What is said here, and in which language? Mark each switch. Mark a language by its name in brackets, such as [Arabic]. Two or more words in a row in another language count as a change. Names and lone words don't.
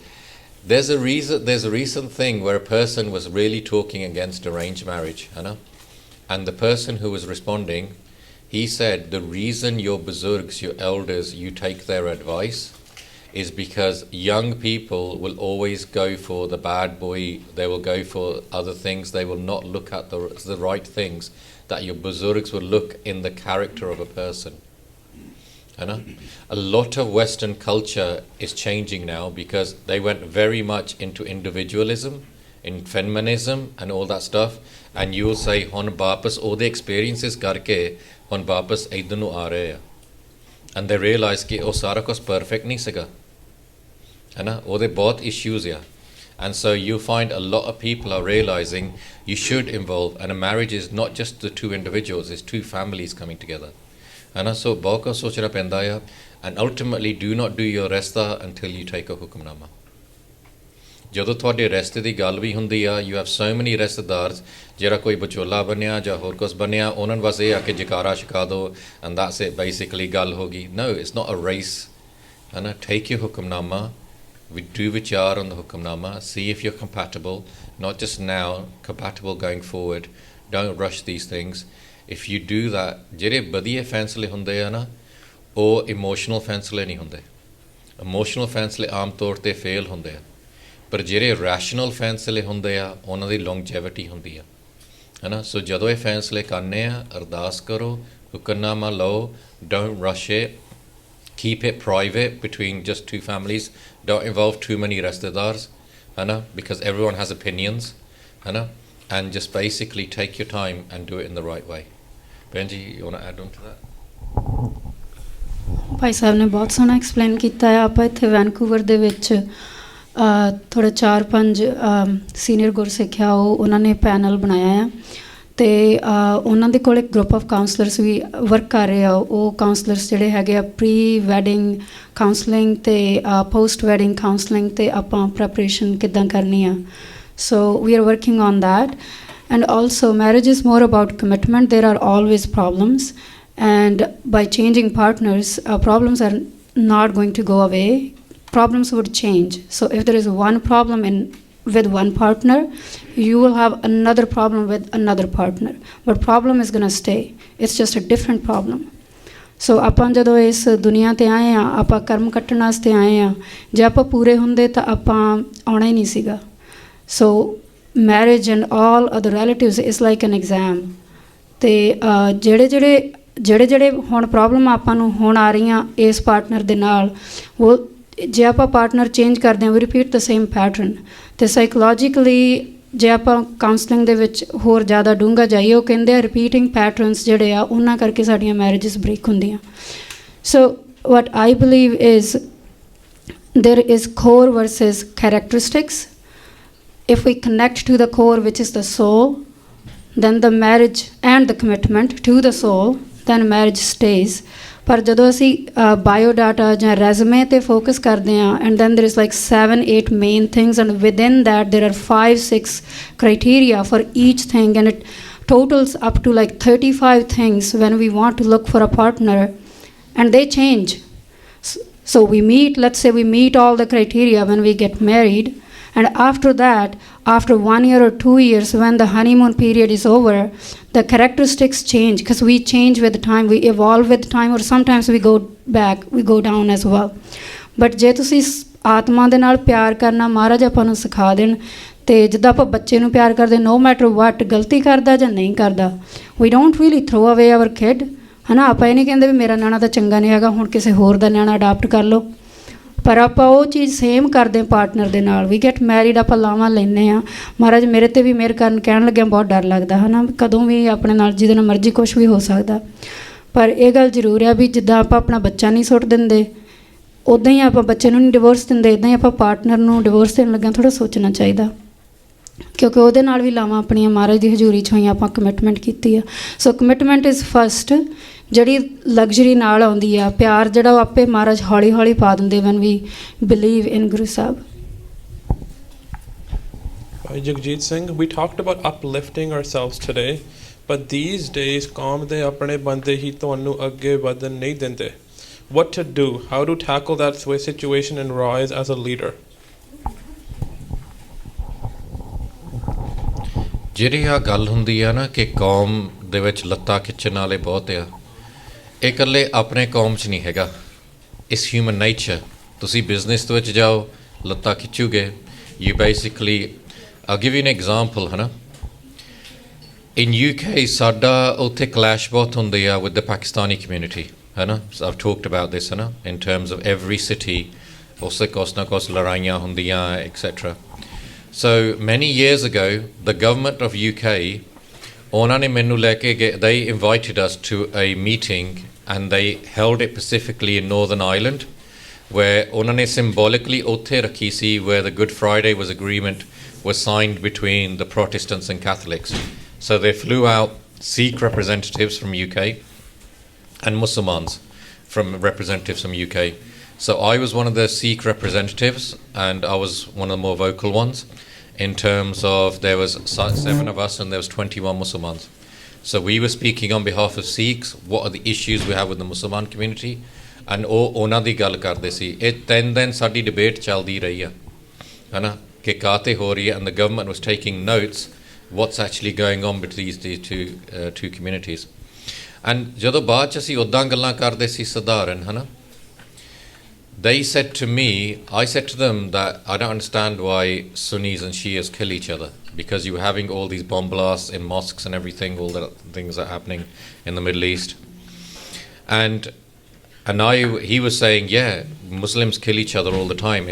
[English] There's a recent thing where a person was really talking against arranged marriage, and the person who was responding, he said the reason your buzurgs, your elders, you take their advice is because young people will always go for the bad boy, they will go for other things, they will not look at the right things that your buzurgs will look in the character of a person. A lot of Western culture is changing now because they went very much into individualism, in feminism and all that stuff, and you will say [Punjabi] ਹੁਣ ਵਾਪਸ [English] all the experiences [Punjabi] ਕਰਕੇ ਹੁਣ ਵਾਪਸ ਇੱਧਰ ਨੂੰ ਆ ਰਹੇ ਹੈ, [English] and they realize [Punjabi] ਕਿ ਓਹ ਸਾਰਾ ਕੁਝ ਪਰਫੈਕਟ ਨਹੀਂ ਸੀਗਾ, ਹੈ ਨਾ, ਓਹਦੇ ਬਹੁਤ ਇਸ਼ੂਜ਼ ਹੈ. [English] And so you find a lot of people are realizing you should involve, and a marriage is not just the two individuals, it's two families coming together. And so [Punjabi] ਬਹੁਤ ਸੋਚਣਾ ਪੈਂਦਾ ਹੈ, [English] and ultimately do not do your resta until you take a hukamnama. [Punjabi] ਜਦੋਂ ਤੁਹਾਡੇ ਰਸਤੇ ਦੀ ਗੱਲ ਵੀ ਹੁੰਦੀ ਆ, [English] you have so many [Punjabi] ਰਿਸ਼ਤੇਦਾਰਸ, ਜਿਹੜਾ ਕੋਈ ਵਿਚੋਲਾ ਬਣਿਆ ਜਾਂ ਹੋਰ ਕੁਛ ਬਣਿਆ, ਉਹਨਾਂ ਨੂੰ ਬਸ ਇਹ ਆ ਕਿ ਜਕਾਰਾ ਛਕਾ ਦਿਓ [English] and that's it, basically [Punjabi] ਗੱਲ ਹੋ ਗਈ. [English] No, it's not a race. Take your hukamnama, we do vichar on the hukamnama, see if you're compatible, not just now, compatible going forward. Don't rush these things. If you do that, [Punjabi] ਜਿਹੜੇ ਵਧੀਆ ਫੈਸਲੇ ਹੁੰਦੇ ਆ ਨਾ, ਉਹ ਇਮੋਸ਼ਨਲ ਫੈਸਲੇ ਨਹੀਂ ਹੁੰਦੇ. ਇਮੋਸ਼ਨਲ ਫੈਸਲੇ ਆਮ ਤੌਰ ਤੇ ਫੇਲ ਹੁੰਦੇ ਆ, ਪਰ ਜਿਹੜੇ ਰੈਸ਼ਨਲ ਫੈਸਲੇ ਹੁੰਦੇ ਆ ਉਹਨਾਂ ਦੀ ਲੌਂਗਜੈਵਿਟੀ ਹੁੰਦੀ ਆ, ਹੈ ਨਾ. ਸੋ ਜਦੋਂ ਇਹ ਫੈਸਲੇ ਕਰਨੇ ਆ, ਅਰਦਾਸ ਕਰੋ, ਹੁਕਮਨਾਮਾ ਲਓ, [English] don't rush it, keep it private between just two families, don't involve too many ਰਿਸ਼ਤੇਦਾਰਸ, [Punjabi] ਹੈ ਨਾ, [English] because everyone has opinions, [Punjabi] ਹੈ ਨਾ, [English] and just basically take your time and do it in the right way. Benji, you want to add on to that? [Punjabi] ਭਾਈ ਸਾਹਿਬ ਨੇ ਬਹੁਤ ਸੋਹਣਾ ਐਕਸਪਲੇਨ ਕੀਤਾ ਹੈ. ਆਪਾਂ ਇੱਥੇ ਵੈਨਕੂਵਰ ਦੇ ਵਿੱਚ ਥੋੜ੍ਹਾ 4-5 ਸੀਨੀਅਰ ਗੁਰਸਿੱਖਿਆ ਉਹਨਾਂ ਨੇ ਪੈਨਲ ਬਣਾਇਆ ਆ, ਅਤੇ ਉਹਨਾਂ ਦੇ ਕੋਲ ਇੱਕ [English] group of counsellors [Punjabi] ਵੀ ਵਰਕ ਕਰ ਰਹੇ ਆ. ਉਹ ਕਾਉਂਸਲਰਸ ਜਿਹੜੇ ਹੈਗੇ ਆ [English] pre wedding counselling [Punjabi] ਅਤੇ [English] post wedding counselling, [Punjabi] ਅਤੇ ਆਪਾਂ ਪ੍ਰੈਪਰੇਸ਼ਨ ਕਿੱਦਾਂ ਕਰਨੀ ਆ. [English] So we are working on that. And also marriage is more about commitment. There are always problems, and by changing partners, problems are not going to go away. Problems would change. So if there is one problem with one partner, you will have another problem with another partner, but problem is going to stay. It's just a different problem. [Punjabi] ਸੋ ਆਪਾਂ ਜਦੋਂ ਇਸ ਦੁਨੀਆ 'ਤੇ ਆਏ ਹਾਂ, ਆਪਾਂ ਕਰਮ ਕੱਟਣ ਵਾਸਤੇ ਆਏ ਹਾਂ. ਜੇ ਆਪਾਂ ਪੂਰੇ ਹੁੰਦੇ ਤਾਂ ਆਪਾਂ ਆਉਣਾ ਹੀ ਨਹੀਂ ਸੀਗਾ. [English] So marriage and all other relatives is like an exam. [Punjabi] ਅਤੇ ਜਿਹੜੇ ਹੁਣ ਪ੍ਰੋਬਲਮ ਆਪਾਂ ਨੂੰ ਹੁਣ ਆ ਰਹੀਆਂ ਇਸ ਪਾਰਟਨਰ ਦੇ ਨਾਲ, ਉਹ ਜੇ ਆਪਾਂ [English] partner change [Punjabi] ਕਰਦੇ ਹਾਂ ਵੀ [English] repeat the same pattern, [Punjabi] ਅਤੇ ਸਾਈਕੋਲੋਜੀਕਲੀ ਜੇ ਆਪਾਂ ਕਾਉਂਸਲਿੰਗ ਦੇ ਵਿੱਚ ਹੋਰ ਜ਼ਿਆਦਾ ਡੂੰਘਾ ਜਾਈਏ, ਉਹ ਕਹਿੰਦੇ ਆ [English] repeating patterns [Punjabi] ਜਿਹੜੇ ਆ ਉਹਨਾਂ ਕਰਕੇ ਸਾਡੀਆਂ [English] marriages break [Punjabi] ਹੁੰਦੀਆਂ। [English] so what I believe is there is core versus characteristics. If we connect to the core, which is the soul, then the marriage and the commitment to the soul, then marriage stays. [Punjabi] ਪਰ ਜਦੋਂ ਅਸੀਂ ਬਾਇਓਡਾਟਾ ਜਾਂ ਰੈਜ਼ੂਮੇ 'ਤੇ ਫੋਕਸ ਕਰਦੇ ਹਾਂ, [English] and then there is like 7-8 main things, and within that there are 5-6 criteria for each thing, and it totals up to like 35 things when we want to look for a partner, and they change. So we meet, let's say we meet all the criteria when we get married, and after that, after 1 year or 2 years, when the honeymoon period is over, the characteristics change because we change with time, we evolve with time, or sometimes we go back, we go down as well. [Punjabi] But ਜੇ ਤੁਸੀਂ ਆਤਮਾ ਦੇ ਨਾਲ ਪਿਆਰ ਕਰਨਾ ਮਹਾਰਾਜ ਆਪਾਂ ਨੂੰ ਸਿਖਾ ਦੇਣ, ਅਤੇ ਜਿੱਦਾਂ ਆਪਾਂ ਬੱਚੇ ਨੂੰ ਪਿਆਰ ਕਰਦੇ, [English] no matter what, [Punjabi] ਗਲਤੀ ਕਰਦਾ ਜਾਂ ਨਹੀਂ ਕਰਦਾ, [English] we don't really throw away our kid, [Punjabi] ਹੈ ਨਾ। ਆਪਾਂ ਇਹ ਨਹੀਂ ਕਹਿੰਦੇ ਵੀ ਮੇਰਾ ਨਿਆਣਾ ਤਾਂ ਚੰਗਾ ਨਹੀਂ ਹੈਗਾ, ਹੁਣ ਕਿਸੇ ਹੋਰ ਦਾ ਨਿਆਣਾ ਅਡਾਪਟ ਕਰ ਲਓ, ਪਰ ਆਪਾਂ ਉਹ ਚੀਜ਼ ਸੇਮ ਕਰਦੇ ਪਾਰਟਨਰ ਦੇ ਨਾਲ। [English] we get married, [Punjabi] ਆਪਾਂ ਲਾਵਾਂ ਲੈਂਦੇ ਹਾਂ। ਮਹਾਰਾਜ ਮੇਰੇ 'ਤੇ ਵੀ ਮਿਹਰ ਕਰਨ ਕਹਿਣ ਲੱਗਿਆ ਬਹੁਤ ਡਰ ਲੱਗਦਾ, ਹੈ ਨਾ, ਕਦੋਂ ਵੀ ਆਪਣੇ ਨਾਲ ਜਿਹਦੇ ਨਾਲ ਮਰਜ਼ੀ ਕੁਛ ਵੀ ਹੋ ਸਕਦਾ। ਪਰ ਇਹ ਗੱਲ ਜ਼ਰੂਰ ਹੈ ਵੀ ਜਿੱਦਾਂ ਆਪਾਂ ਆਪਣਾ ਬੱਚਾ ਨਹੀਂ ਸੁੱਟ ਦਿੰਦੇ, ਉੱਦਾਂ ਹੀ ਆਪਾਂ ਬੱਚੇ ਨੂੰ ਨਹੀਂ ਡਿਵੋਰਸ ਦਿੰਦੇ, ਇੱਦਾਂ ਹੀ ਆਪਾਂ ਪਾਰਟਨਰ ਨੂੰ ਡਿਵੋਰਸ ਦੇਣ ਲੱਗਿਆ ਥੋੜ੍ਹਾ ਸੋਚਣਾ ਚਾਹੀਦਾ, ਕਿਉਂਕਿ ਉਹਦੇ ਨਾਲ ਵੀ ਲਾਵਾਂ ਆਪਣੀਆਂ ਮਹਾਰਾਜ ਦੀ ਹਜ਼ੂਰੀ 'ਚ ਹੋਈਆਂ, ਆਪਾਂ ਕਮਿਟਮੈਂਟ ਕੀਤੀ ਆ। [English] so commitment is first, [Punjabi] ਜਿਹੜੀ ਲਗਜ਼ਰੀ ਨਾਲ ਆਉਂਦੀ ਆ। ਪਿਆਰ ਜਿਹੜਾ ਉਹ ਆਪੇ ਮਹਾਰਾਜ ਹੌਲੀ ਹੌਲੀ ਪਾ ਦਿੰਦੇ [English] when we believe in [Punjabi] ਗੁਰੂ ਸਾਹਿਬ। Jagjit Singh, [English] we talked about uplifting ourselves today, but these days [Punjabi] ਕੌਮ ਦੇ ਆਪਣੇ ਬੰਦੇ ਹੀ ਤੁਹਾਨੂੰ ਅੱਗੇ ਵਧਣ ਨਹੀਂ ਦਿੰਦੇ। [English] What to do? How to tackle that situation and rise as a leader? [Punjabi] ਜਿਹੜੀ ਆ ਗੱਲ ਹੁੰਦੀ ਆ ਨਾ ਕਿ ਕੌਮ ਦੇ ਵਿੱਚ ਲੱਤਾਂ ਖਿੱਚਣ ਵਾਲੇ ਬਹੁਤ ਆ, ਇਹ ਇਕੱਲੇ ਆਪਣੇ ਕੌਮ 'ਚ ਨਹੀਂ ਹੈਗਾ, ਇਸ [English] human nature. [Punjabi] ਤੁਸੀਂ ਬਿਜ਼ਨਸ ਦੇ ਵਿੱਚ ਜਾਓ, ਲੱਤਾਂ ਖਿੱਚੋਗੇ, [English] you basically I'll give you an example, [Punjabi] ਹੈ ਨਾ। [English] In UK [Punjabi] ਸਾਡਾ ਉੱਥੇ ਕਲੈਸ਼ ਬਹੁਤ ਹੁੰਦੇ ਆ [English] with the Pakistani community, [Punjabi] ਹੈ ਨਾ। [English] I've talked about this, [Punjabi] ਹੈ ਨਾ, [English] in terms of every city [Punjabi] ਉਸੇ ਕੁਛ ਨਾ ਕੁਛ ਲੜਾਈਆਂ ਹੁੰਦੀਆਂ etc. [English] So many years ago the government of UK, [Punjabi] ਉਹਨਾਂ ਨੇ ਮੈਨੂੰ ਲੈ ਕੇ ਗਏ, [English] they invited us to a meeting and they held it specifically in Northern Ireland, where [Punjabi] ਉਹਨਾਂ ਨੇ [English] symbolically [Punjabi] ਉੱਥੇ ਰੱਖੀ ਸੀ, [English] where the Good Friday was agreement was signed between the Protestants and Catholics. So they flew out Sikh representatives from UK and Muslims from representatives from UK. So I was one of the Sikh representatives, and I was one of the more vocal ones in terms of there was 7 of us and there was 21 Muslims. So we were speaking on behalf of Sikhs, what are the issues we have with the Muslim community, and [Punjabi] ਉਹਨਾਂ ਦੀ ਗੱਲ ਕਰਦੇ ਸੀ। ਇਹ 3 ਦਿਨ ਸਾਡੀ ਡਿਬੇਟ ਚੱਲਦੀ ਰਹੀ ਆ, ਹੈ ਨਾ, ਕਿ ਕਾਤੇ ਹੋ ਰਹੀ ਹੈ, [English] and the government was taking notes what's actually going on between these two communities. [Punjabi] And ਜਦੋਂ ਬਾਅਦ 'ਚ ਅਸੀਂ ਉੱਦਾਂ ਗੱਲਾਂ ਕਰਦੇ ਸੀ ਸਧਾਰਨ, ਹੈ ਨਾ, [English] they said to me, I said to them that I don't understand why Sunnis and Shias kill each other, because you were having all these bomb blasts in mosques and everything, all the things that are happening in the Middle East. And he was saying, yeah, Muslims kill each other all the time.